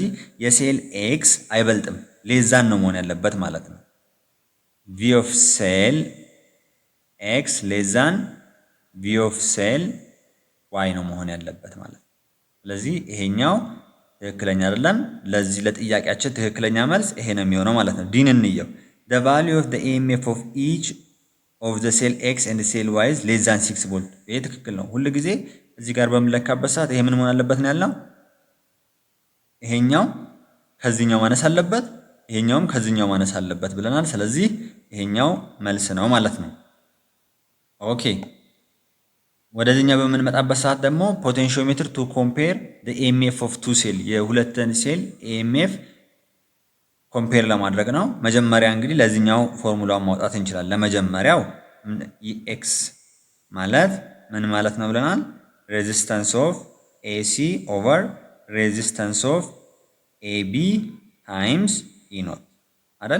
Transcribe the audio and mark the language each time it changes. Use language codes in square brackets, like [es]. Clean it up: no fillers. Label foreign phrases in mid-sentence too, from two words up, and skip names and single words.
[am] የሴል ኤክስ አይበልጥም፣ ሌዛን ነው መሆን ያለበት ማለት ነው። [en] V of cell X [am] ሌዛን [en] V of cell Y [am] ነው መሆን ያለበት ማለት ነው። ስለዚህ ይሄኛው ትክክለኛ አይደለም። ለዚህ ለጥያቄያችን ትክክለኛ መልስ ይሄ ነው የሚሆነው ማለት ነው። ዲን እንየው። [en] the value of the EMF of each of the cell X and cell Y is less than 6 volt። [am] ይሄ ትክክል ነው። ሁሉ ጊዜ እዚህ ጋር በምንለካበት ሰዓት ይሄ ምን መሆን አለበት ነው ያልነው? ይሄኛው ከዚህኛው ማነስ አለበት፣ ይሄኛውም ከዚህኛው ማነስ አለበት ብለናል። ስለዚህ ይሄኛው መልስ ነው ማለት ነው። ኦኬ ወደዚህኛው በምንመጣበት ሰዓት ደግሞ [en] potentiometer to compare the EMF of two cell [am] የሁለትን ሴል EMF ኮምፔር ለማድረግ ነው። መጀመሪያ እንግዲህ ለዚህኛው ፎርሙላውን ማውጣት እንችላለን። ለመጀመሪያው ኢኤክስ ማለት ምን ማለት ነው ብለናል? [en] resistance of AC over resistance of AB times E not አይደል?